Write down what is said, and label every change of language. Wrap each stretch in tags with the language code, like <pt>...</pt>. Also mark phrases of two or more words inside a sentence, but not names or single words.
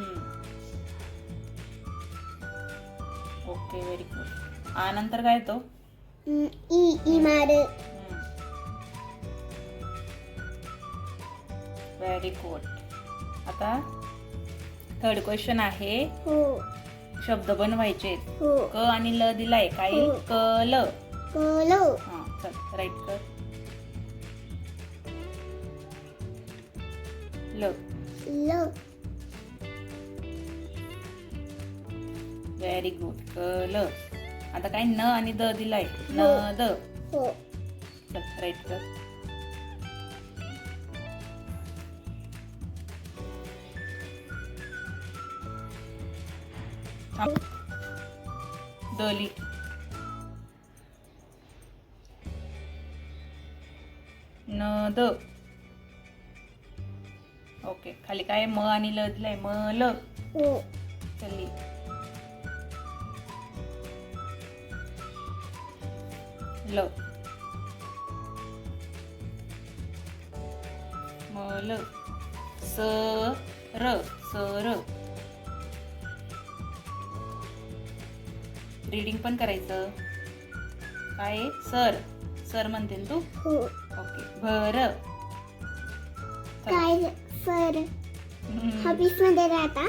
<mr>ओके,</mr> <en>very good.</en> <mr>आ नंतर काय येतो? इमारत</mr> <en>very good.</en> <mr>आता</mr> <en>third question</en> <mr>आहे. हो शब्द बनवायचे. हो क आणि ल दिलाय. काय? हो. क ल. कलो हा, चल राईट कर. ल. ल</mr> <en>very good.</en> <mr>क ल. आता काय? न आणि द दिलाय. न हो. द. हो चल राईट कर. दली. न द. ओके, खाली काय? म आणि ल दिलाय. म ल. हो चल्ली. ल. म ल. स र. सर. रीडिंग पण करायचं. काय? सर. सर म्हणते ना तू? हो ओके. भर. काय सर ऑफिस मध्ये राहता.</mr>